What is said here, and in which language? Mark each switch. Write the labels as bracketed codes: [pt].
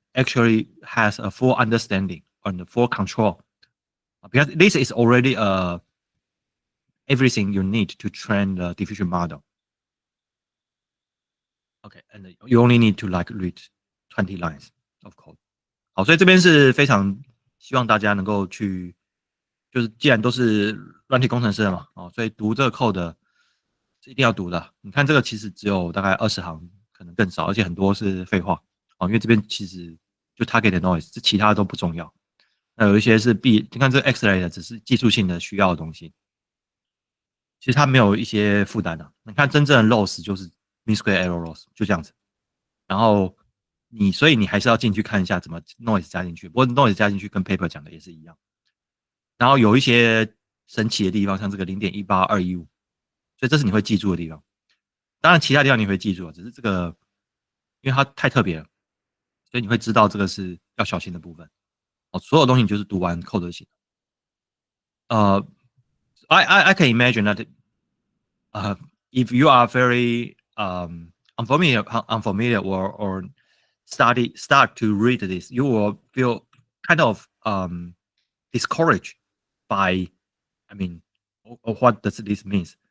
[en] actually has a full understanding and full control, because this is already everything you need to train the diffusion model. Okay, and you only need to like read 20 lines of code. [zh] 好，所以这边是非常希望大家能够去，就是既然都是软体工程师了嘛，所以读这个 code 是一定要读的。你看这个其实只有大概20行，可能更少，而且很多是废话，因为这边其实就 target noise，这其他都不重要。那有一些是你看这个 X-ray 的只是技术性的需要的东西，其实它没有一些负担的。你看真正的 loss 就是 mean square error loss， 就这样子。然后所以你还是要进去看一下怎么 noise 加进去。不过 noise 加进去跟 paper 讲的也是一样。然后有一些神奇的地方，像这个0.18215，所以这是你会记住的地方。当然其他地方你会记住，只是这个因为它太特别了，所以你会知道这个是要小心的部分。所有东西你就是读完 code 就行。 [en] I can imagine that if you are very unfamiliar or start to read this, you will feel kind of discouraged by, I mean, what does this mean?